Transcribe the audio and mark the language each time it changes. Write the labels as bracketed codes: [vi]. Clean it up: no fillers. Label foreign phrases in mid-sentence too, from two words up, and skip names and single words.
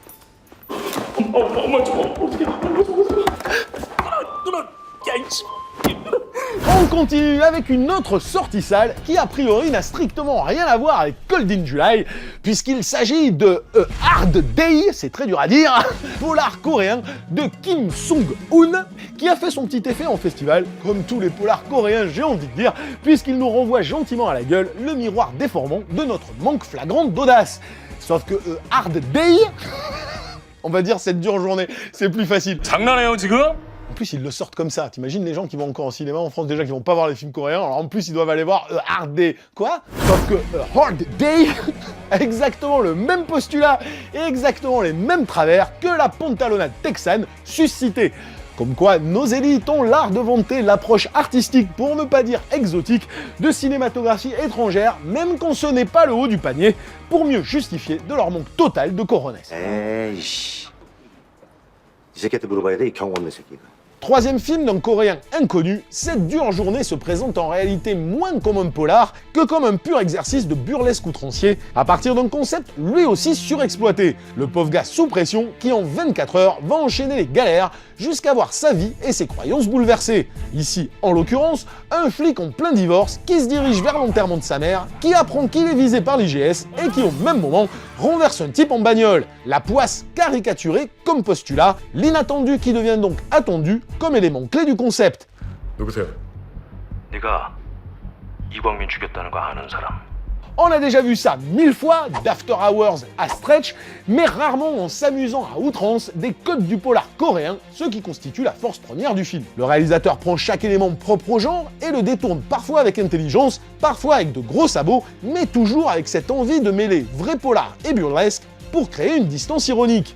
[fr] On continue avec une autre sortie sale qui a priori n'a strictement rien à voir avec Cold in July puisqu'il s'agit de Hard Day, c'est très dur à dire, polar coréen de Kim Sung-hoon qui a fait son petit effet en festival, comme tous les polars coréens j'ai envie de dire, puisqu'il nous renvoie gentiment à la gueule le miroir déformant de notre manque flagrant d'audace. Sauf que Hard Day, on va dire cette dure journée, c'est plus facile. [ko] 장난해요 지금? [fr] En plus, ils le sortent comme ça. T'imagines les gens qui vont encore au cinéma en France, déjà qui vont pas voir les films coréens, alors en plus, ils doivent aller voir Hard Day. Quoi? Sauf que Hard Day a exactement le même postulat et exactement les mêmes travers que la pantalonnade texane suscitée. Comme quoi, nos élites ont l'art de vanter l'approche artistique, pour ne pas dire exotique, de cinématographie étrangère, même quand ce n'est pas le haut du panier, pour mieux justifier de leur manque total de coronesse. [ko] 에이씨. 이 새끼한테 물어봐야 돼, 이 경호 없는 새끼가. [fr] Troisième film d'un coréen inconnu, cette dure journée se présente en réalité moins comme un polar que comme un pur exercice de burlesque outrancier, à partir d'un concept lui aussi surexploité. Le pauvre gars sous pression qui en 24 heures va enchaîner les galères jusqu'à voir sa vie et ses croyances bouleversées. Ici, en l'occurrence, un flic en plein divorce qui se dirige vers l'enterrement de sa mère, qui apprend qu'il est visé par l'IGS et qui au même moment renverse un type en bagnole. La poisse caricaturée comme postulat, l'inattendu qui devient donc attendu comme élément clé du concept. [ko] 누구세요? 네가 이광민 죽였다는 거 아는 사람. [fr] On a déjà vu ça 1000 fois, d'After Hours à Stretch, mais rarement en s'amusant à outrance des codes du polar coréen, ce qui constitue la force première du film. Le réalisateur prend chaque élément propre au genre et le détourne parfois avec intelligence, parfois avec de gros sabots, mais toujours avec cette envie de mêler vrai polar et burlesque pour créer une distance ironique.